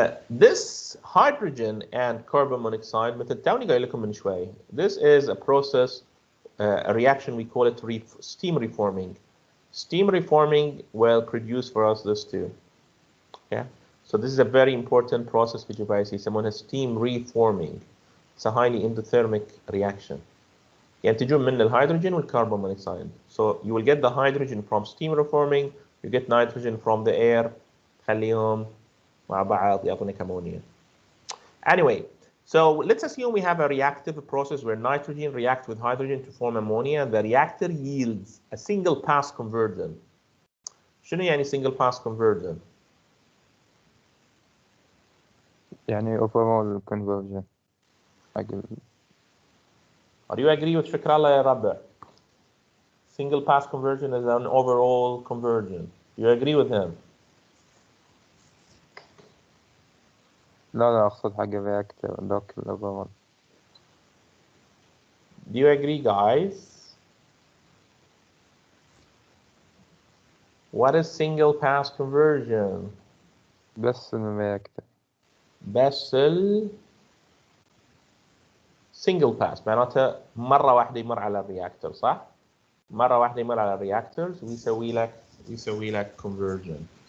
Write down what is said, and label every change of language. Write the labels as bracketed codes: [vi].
[en] This hydrogen and carbon monoxide, [ar] مثل توني قايل لكم من شوي, [en] this is a process, a reaction, we call it steam reforming. Steam reforming will produce for us this too. Okay, so this is a very important process which you guys see. Someone has steam reforming. It's a highly endothermic reaction. [ar] ينتجون من الهيدروجين والكربون monoxide. [en] So you will get the hydrogen from steam reforming. You get nitrogen from the air. [ar] خليهم مع بعض يعطونك ammonia. [en] Anyway, so let's assume we have a reactive process where nitrogen reacts with hydrogen to form ammonia, and the reactor yields a single pass conversion. [ar] شنو يعني single pass conversion? يعني overall conversion. [en] Are you agree with Fikrallah ya Rabbi? Single pass conversion is an overall conversion. You agree with him? [ar] لا أقصد حاجة reactor دوك الأول. [en] Do you agree, guys? What is single pass conversion? [ar] بس الreactor. بس single pass معناتها مرة واحدة يمر على الرياكتور، صح؟ مرة واحدة يمر على الرياكتورز ويسوي لك conversion.